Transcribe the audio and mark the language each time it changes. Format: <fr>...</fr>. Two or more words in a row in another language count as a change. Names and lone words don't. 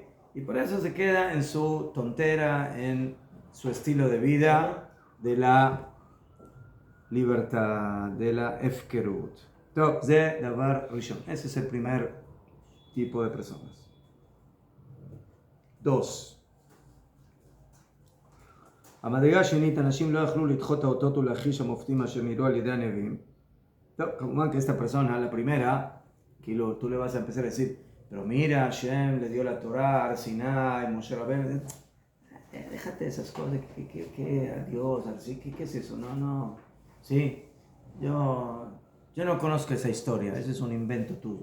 <es>Y por eso se queda en su tontera, en su estilo de vida, de la libertad, de la efkerut. Ese es el primer tipo de personas. 2.</es> <he>המדרגה השנית, אנשים לא יכלו לדחות האותות ולהחיש המופתים אשר נראו על ידי הנביאים. טוב, כמובן</he> <es>que esta persona, la primera, tú le vas a empezar a decir, pero mira, Hashem le dio la Torah, Sinai, Moshe Rabbeinu. Déjate esas cosas, adiós, así, ¿qué es eso? No, sí, yo no conozco esa historia, ese es un invento tuyo.</es>